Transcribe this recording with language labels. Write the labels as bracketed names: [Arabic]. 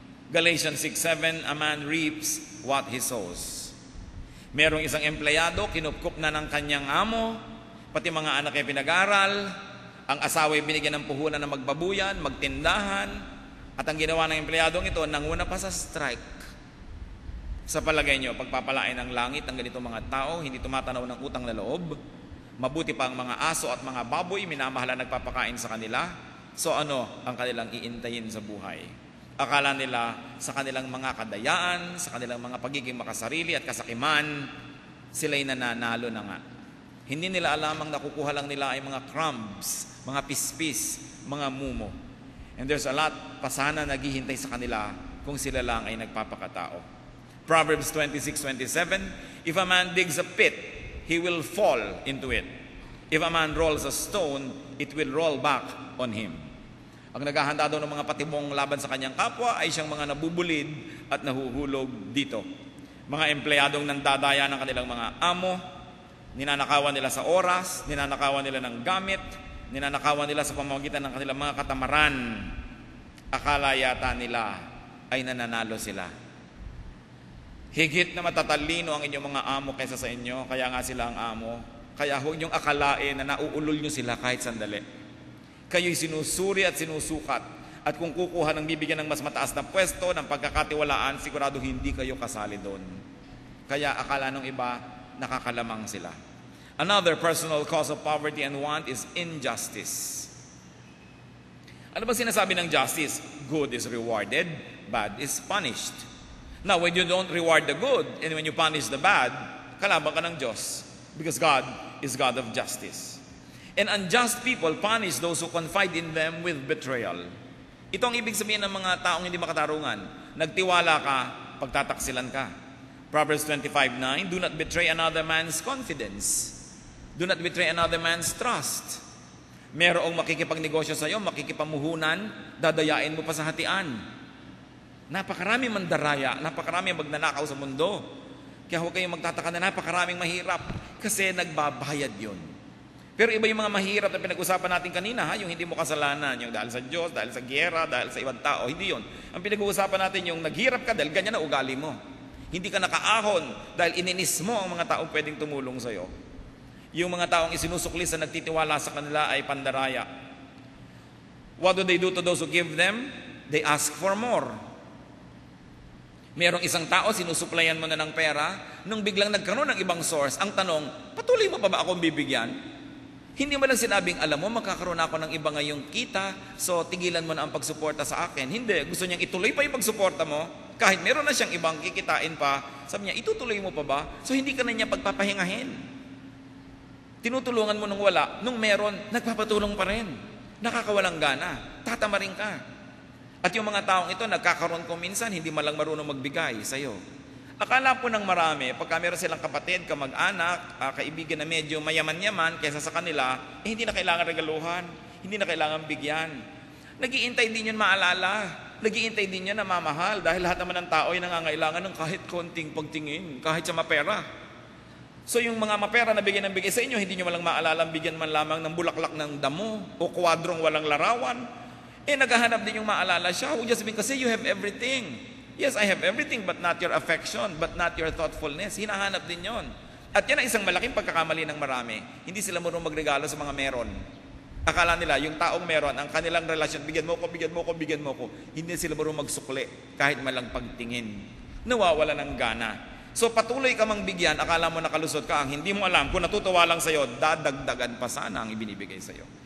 [English] Galatians 6:7, a man reaps what he sows. [Filipino] Merong isang empleyado, kinupkup na ng kanyang amo, pati mga anak ay pinag-aral, ang asawa ay binigyan ng puhunan na magbabuyan, magtindahan, at ang ginawa ng empleyadong ito, nanguna pa sa strike. Sa palagay nyo, pagpapalain ng langit ng ganitong mga tao, hindi tumatanaw ng utang na loob, mabuti pa ang mga aso at mga baboy, minamahala nagpapakain sa kanila. So ano ang kanilang iintayin sa buhay? Akala nila sa kanilang mga kadayaan, sa kanilang mga pagiging makasarili at kasakiman, sila'y nananalo na nga. Hindi nila alam ang nakukuha lang nila ay mga crumbs, mga pispis, mga mumo. [English] And there's a lot [Filipino] pa sana naghihintay sa kanila kung sila lang ay nagpapakatao. [English] Proverbs 26:27, if a man digs a pit, he will fall into it. If a man rolls a stone, it will roll back on him. [Filipino] Ang naghahanda daw ng mga patibong laban sa kanyang kapwa ay siyang mga nabubulid at nahuhulog dito. Mga empleyadong nandadaya ng kanilang mga amo, ninanakawan nila sa oras, ninanakawan nila ng gamit, ninanakawan nila sa pamamagitan ng kanilang mga katamaran. Akala yata nila ay nananalo sila. Higit na matatalino ang inyong mga amo kaysa sa inyo, kaya nga sila ang amo. Kaya huwag niyong akalain na nauulol niyo sila kahit sandali. Kayo'y sinusuri at sinusukat. At kung kukuha ng bibigyan ng mas mataas na pwesto, ng pagkakatiwalaan, sigurado hindi kayo kasali doon. Kaya akala ng iba, nakakalamang sila. [English] Another personal cause of poverty and want is injustice. [Filipino] Ano ba sinasabi ng [English] justice? Good is rewarded, bad is punished. Now, when you don't reward the good, and when you punish the bad, [Filipino] kalaban ka ng Diyos. [English] Because God is God of justice. And unjust people punish those who confide in them with betrayal. [Filipino] Ito ang ibig sabihin ng mga taong hindi makatarungan. Nagtiwala ka, pagtataksilan ka. [English] Proverbs 25:9, do not betray another man's confidence. Do not betray another man's trust. [Filipino] Merong makikipagnegosyo sa iyo, makikipamuhunan, dadayain mo pa sa hatian. Napakarami mandaraya, napakarami magnanakaw sa mundo. Kaya huwag kayong magtataka na napakaraming mahirap kasi nagbabayad yun. Pero iba yung mga mahirap na pinag-usapan natin kanina, yung hindi mo kasalanan, yung dahil sa Diyos, dahil sa giyera, dahil sa ibang tao, hindi yun. Ang pinag-uusapan natin yung naghirap ka dahil ganyan na ugali mo. Hindi ka nakaahon dahil ininis mo ang mga taong pwedeng tumulong sa iyo. Yung mga taong isinusukli sa nagtitiwala sa kanila ay pandaraya. [English] What do they do to those who give them? They ask for more. [Filipino] Merong isang tao, sinusuplayan mo na ng pera, nung biglang nagkaroon ng ibang source, ang tanong, patuloy mo pa ba akong bibigyan? Hindi mo lang sinabing, alam mo, magkakaroon ako ng iba ngayong kita, so tigilan mo na ang pagsuporta sa akin. Hindi, gusto niyang ituloy pa yung pagsuporta mo, kahit meron na siyang ibang kikitain pa, sabi niya, itutuloy mo pa ba? So hindi ka na niya pagpapahingahin. Tinutulungan mo nung wala, nung meron, nagpapatulong pa rin. Nakakawalang gana, tatamarin ka. At yung mga taong ito, nagkakaroon ko minsan, hindi malang marunong magbigay sa'yo. Akala po ng marami, pagka meron silang kapatid, kamag-anak, kaibigan na medyo mayaman-yaman kaysa sa kanila, hindi na kailangan regaluhan, hindi na kailangan bigyan. Nag-iintay din yun maalala, nag-iintay din yun na mamahal, dahil lahat naman ng tao ay nangangailangan ng kahit konting pagtingin, kahit sa mapera. So yung mga mapera na bigyan ng bigay sa inyo, hindi nyo malang maalala, bigyan man lamang ng bulaklak ng damo, o kwadrong walang larawan. Naghahanap din yung maalala siya, [English] who just because you have everything. Yes, I have everything, but not your affection, but not your thoughtfulness. [Filipino] Hinahanap din yon. At yan ang isang malaking pagkakamali ng marami. Hindi sila marunong magregalo sa mga meron. Akala nila, yung taong meron, ang kanilang relasyon, bigyan mo ko, bigyan mo ko, bigyan mo ko. Hindi sila marunong magsukli, kahit malang pagtingin. Nawawala ng gana. So patuloy ka mang bigyan, akala mo nakalusot ka, ang hindi mo alam, kung natutuwa lang sa'yo, dadagdagan pa sana ang ibinibigay sa'yo.